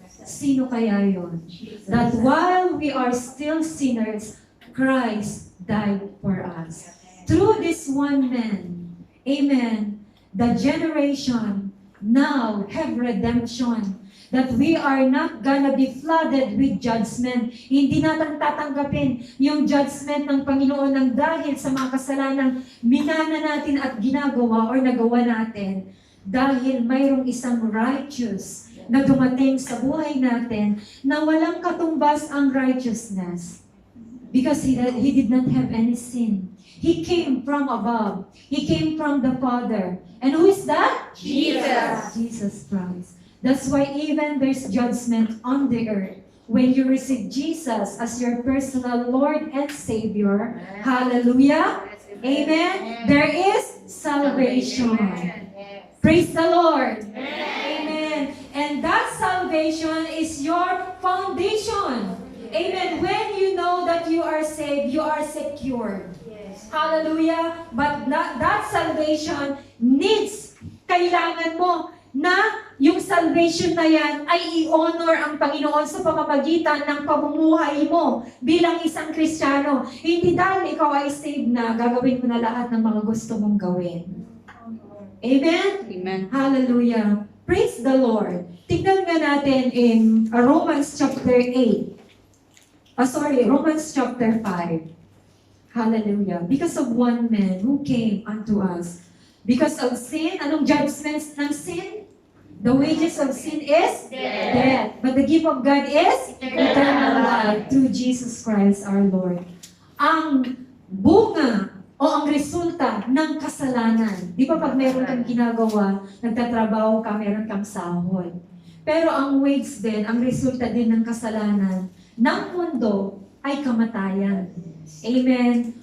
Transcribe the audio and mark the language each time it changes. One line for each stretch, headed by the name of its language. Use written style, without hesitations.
Filipino: Sino kaya yon?
English: That while we are still sinners, Christ died for us. Through this one man, amen, the generation now have redemption. That we are not gonna be flooded with judgment.
Filipino: Hindi natin tatanggapin yung judgment ng Panginoon ng dahil sa mga kasalanang minana natin at ginagawa or nagawa natin. Dahil mayroong isang righteous na dumating sa buhay natin na walang katumbas ang righteousness.
English: Because he did not have any sin. He came from above. He came from the Father. And who is that? Jesus. Jesus Christ. That's why even there's judgment on the earth. When you receive Jesus as your personal Lord and Savior, hallelujah, amen, there is salvation. Praise the Lord. Amen. And that salvation is your foundation. Amen. When you know that you are saved, you are secured. Hallelujah. But that salvation needs,
Filipino: kailangan mo na yung salvation na yan ay i-honor ang Panginoon sa pamamagitan ng pamumuhay mo bilang isang Kristiyano. Hindi dahil ikaw ay saved na, gagawin mo na lahat ng mga gusto mong gawin. Amen? Amen.
English: Hallelujah. Praise the Lord.
Filipino: Tignan nga natin
English: in Romans chapter 8. Romans chapter 5. Hallelujah. Because of one man who came unto us. Because of sin,
Filipino: anong
English: judgments ng sin? The wages of sin is death. But the gift of God is eternal life through Jesus Christ our Lord.
Filipino: Ang bunga o ang resulta ng kasalanan. Di ba pag meron kang ginagawa, nagtatrabaho ka, meron kang sahod. Pero ang wage din, ang resulta din ng kasalanan ng mundo ay kamatayan. Amen.